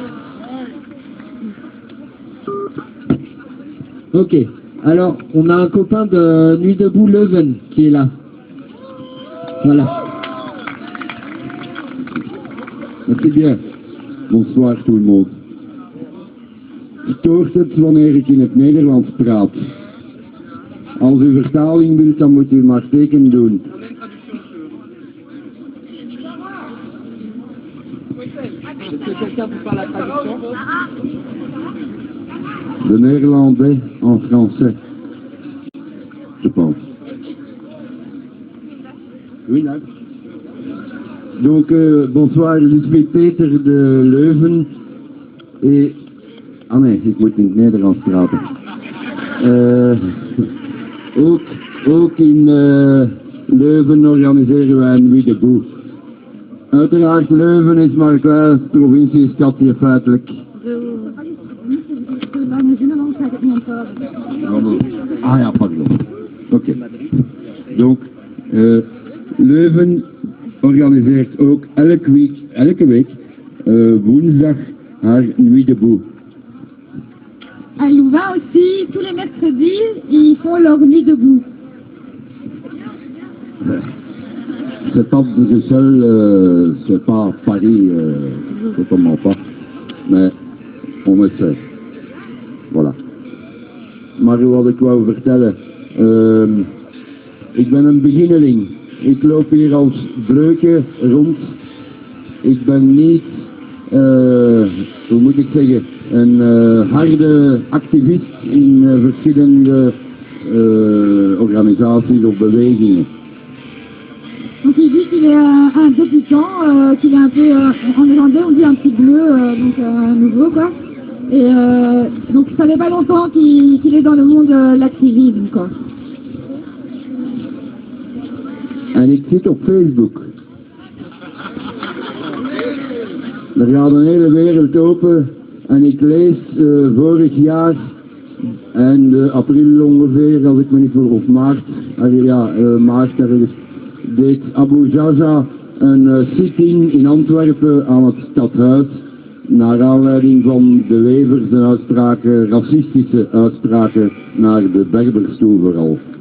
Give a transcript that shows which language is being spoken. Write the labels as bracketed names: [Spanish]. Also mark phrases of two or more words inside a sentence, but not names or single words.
[French] Ok, alors on a un copain de Nuit Debout Leuven qui est là. Voilà. Merci bien. Bonsoir tout le monde. [Dutch] Stoort het wanneer ik in het Nederlands praat? Als u vertaling wilt, dan moet u maar teken doen. [French] De néerlandais en français, je pense. Oui, là. Donc, bonsoir, je suis Peter de Leuven. Et... [Dutch] Ah nee, ik moet in het Nederlands praten. Ook in Leuven organiseren wij een Nuit Debout. Uiteraard, Leuven is maar een kleine provinciestadje feitelijk. Ah ja, pardon. Oké. Donc, Leuven organiseert ook elke week woensdag haar Nuit Debout. [French] À Louvain aussi, tous les mercredis, ils font leur Nuit Debout. C'est pas Bruxelles, c'est pas Paris, totalement pas, mais on essaie. Voilà. [Dutch] Maar wat ik wou vertellen, ik ben een beginneling. Ik loop hier als breukje rond. Ik ben niet, hoe moet ik zeggen, een harde activist in verschillende organisaties of bewegingen. [French] Donc il dit qu'il est un débutant, qu'il est un peu, en néerlandais on dit un petit bleu, donc nouveau quoi. Et donc ça fait pas longtemps qu'il est dans le monde de l'activisme quoi. [Dutch] En ik zit op Facebook. Er gaat een hele wereld open en ik lees vorig jaar en april ongeveer, als ik me niet voor, of maart, maart ergens, deed Abu Jaja een sit-in in Antwerpen aan het stadhuis naar aanleiding van de Wevers en uitspraken, racistische uitspraken naar de Berbers toe vooral.